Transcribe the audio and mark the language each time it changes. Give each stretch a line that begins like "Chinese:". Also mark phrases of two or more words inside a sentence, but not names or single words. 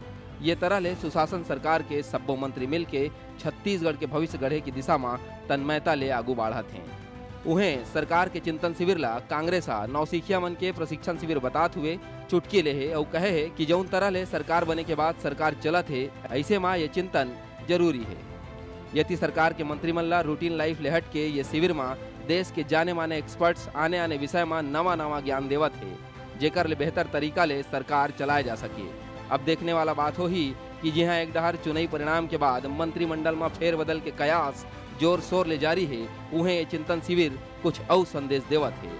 Chhattisgarhi: ये तरह ले सुशासन सरकार के सब्बो मंत्री मिल के छत्तीसगढ़ के भविष्य गढ़े की दिशा में तन्मयता ले आगू बढ़त हैं। उन्हें सरकार के चिंतन शिविर ला कांग्रेस नौसिखिया मन के प्रशिक्षण शिविर बतात हुए चुटकी ले है और कहे है कि जौन तरह ले सरकार बने के बाद सरकार चलत है, ऐसे में ये चिंतन जरूरी है। यदि सरकार के मंत्रिमंडल ला
English: routine life
Chhattisgarhi: ले हट के ये शिविर में देश के जाने माने एक्सपर्ट्स आने आने विषय में नवा ज्ञान देवत है, जेकर ले बेहतर तरीका ले सरकार चलाए जा सके। अब देखने वाला बात हो ही कि जी हाँ एक डहर चुनावी परिणाम के बाद मंत्रिमंडल में फेरबदल के कयास जोर शोर ले जारी है, उन्हें ये चिंतन शिविर कुछ और संदेश देवत है।